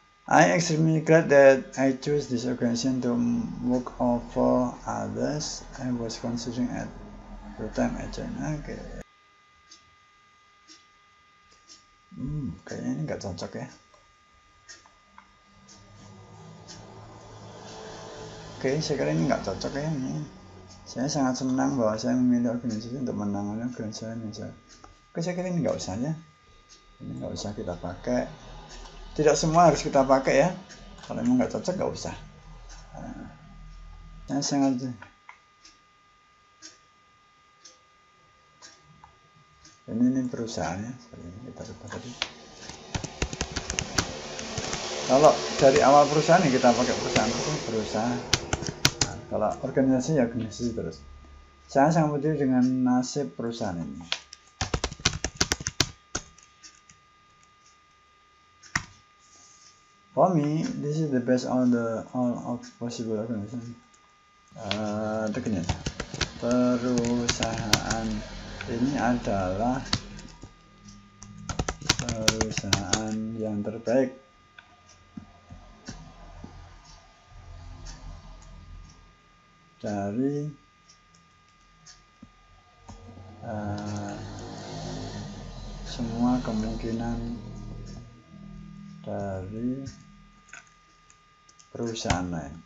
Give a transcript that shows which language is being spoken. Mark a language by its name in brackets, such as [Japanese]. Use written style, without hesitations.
[English] I extremely glad that I chose this organization to work over others. I was considering at the time I joined. Oke. [Indonesian] Kayaknya ini nggak cocok, ya. Oke, saya kira ini nggak cocok, ya. Saya sangat senang bahwa saya memilih organisasi untuk menangani organisasi saya. Oke, saya kira ini nggak usah, ya. Ini nggak usah kita pakai. Tidak semua harus kita pakai, ya. Kalau memang nggak cocok, nggak usah. Saya sangat. Ini perusahaan, ya. Kita rubah tadi. Kalau dari awal perusahaan ya kita pakai perusahaan. Kalau organisasi ya organisasi terus. Saya sangat peduli dengan nasib perusahaan ini. [English] For me, this is the best all of possible organization. [Indonesian] Begini. perusahaan ini adalah perusahaan yang terbaik. Dari semua kemungkinan dari perusahaan lain.